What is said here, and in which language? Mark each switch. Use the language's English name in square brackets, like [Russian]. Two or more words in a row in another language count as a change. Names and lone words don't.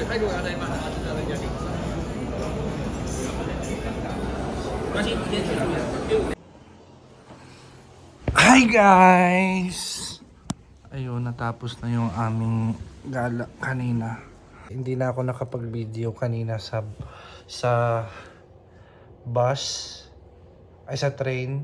[Chinese] 他如果要再饭，他就要再加给你。没关系，你先去了，因为我。 [English] Hi guys! [Filipino] Ayun, natapos na yung aming gala kanina. Hindi na ako nakapag-video kanina sa bus ay sa train.